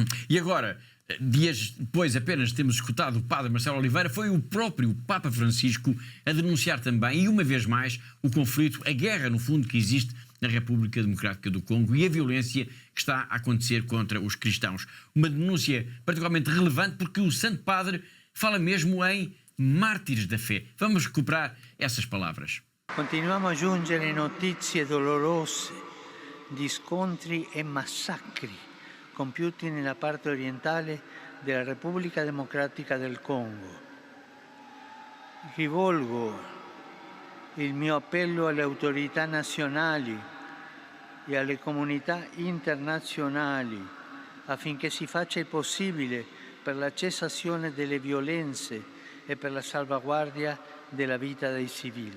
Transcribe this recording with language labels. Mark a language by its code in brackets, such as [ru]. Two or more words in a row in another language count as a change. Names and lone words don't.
[pt] E agora, dias depois apenas de termos escutado o Padre Marcelo Oliveira, foi o próprio Papa Francisco a denunciar também, e uma vez mais, o conflito, a guerra, no fundo, que existe na República Democrática do Congo e a violência que está a acontecer contra os cristãos. Uma denúncia particularmente relevante porque o Santo Padre fala mesmo em mártires da fé. Vamos recuperar essas palavras. [it] Continuiamo a giungere notizie dolorose di scontri e massacri compiuti nella parte orientale della Repubblica Democratica del Congo. Rivolgo il mio appello alle autorità nazionali e alle comunità internazionali affinché si faccia il possibile per la cessazione delle violenze e per la salvaguardia della vita dei civili.